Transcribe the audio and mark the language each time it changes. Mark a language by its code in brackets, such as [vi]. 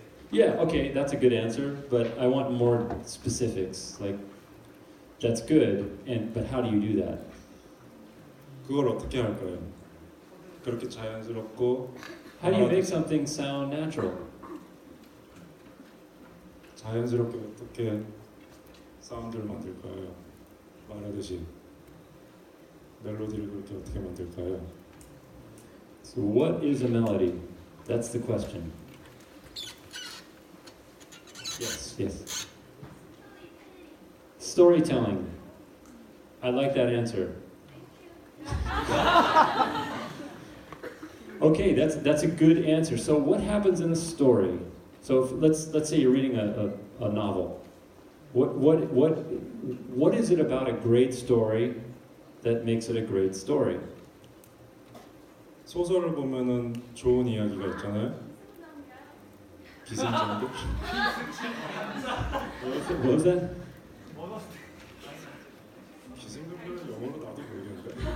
[en] Yeah, okay, that's a good answer, but I want more specifics. Like, that's good, but how do you do that? [ko] 그걸 어떻게 할까요? 그렇게 자연스럽고 [en] How do you make something sound natural? [ko] 자연스럽게 어떻게 사운드를 만들까요? 말하듯이 멜로디를 그렇게 어떻게 만들까요? [en] So what is a melody? That's the question. Yes, yes. Storytelling. I like that answer. Okay, that's a good answer. So what happens in a story? So let's say you're reading a novel. What is it about a great story that makes it a great story? [ko] 소설을 보면은 좋은 이야기가 있잖아요. 기승전결. [en] What was that? [ko] 기승전결은 영어로 나도 모르겠는데.